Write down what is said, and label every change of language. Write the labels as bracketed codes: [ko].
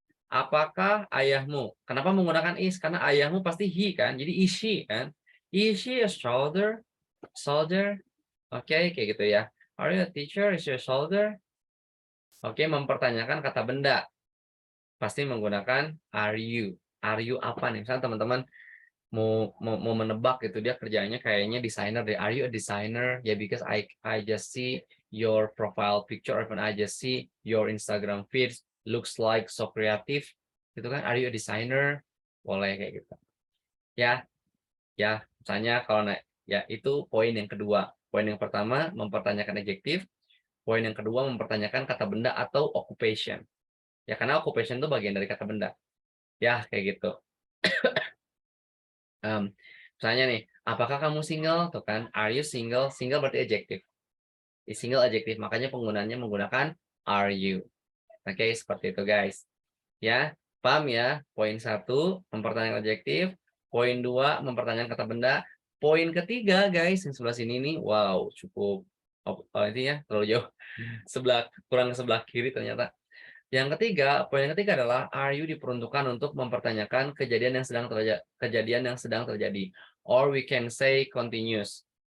[id] Apakah ayahmu? Kenapa menggunakan [en] is? [id] Karena ayahmu pasti [en] he kan. Jadi is she kan. Is she a soldier? Soldier? [id] Oke, kayak gitu ya. [en] Are you a teacher? Is your shoulder? [id] Oke, mempertanyakan kata benda. Pasti menggunakan are you. Are you apa nih? Misalnya teman-teman mau menebak gitu, dia kerjanya kayaknya desainer deh. [en] Are you a designer? Ya, because I just see your profile picture, or even I just see your Instagram feeds looks like so creative. [id] Gitu kan? [en] Are you a designer? [id] Boleh kayak gitu. Ya, ya. Misalnya kalau ya itu poin yang kedua. Poin yang pertama mempertanyakan adjektif. Poin yang kedua mempertanyakan kata benda atau occupation. Ya, karena occupation itu bagian dari kata benda. Ya, kayak gitu. Misalnya nih, apakah kamu single? Tuh kan, [en] are you single? [id] Single berarti adjektif. Single adjektif, makanya penggunaannya menggunakan are you. Oke, seperti itu guys. Ya, paham ya? Poin 1, mempertanyakan adjektif. Poin 2, mempertanyakan kata benda. Poin ketiga guys, yang sebelah sini nih, wow, cukup ini ya, terlalu jauh. Kurang sebelah kiri ternyata. Yang ketiga, poin yang ketiga adalah are you diperuntukkan untuk mempertanyakan kejadian yang sedang terjadi. [en] Or we can say continuous.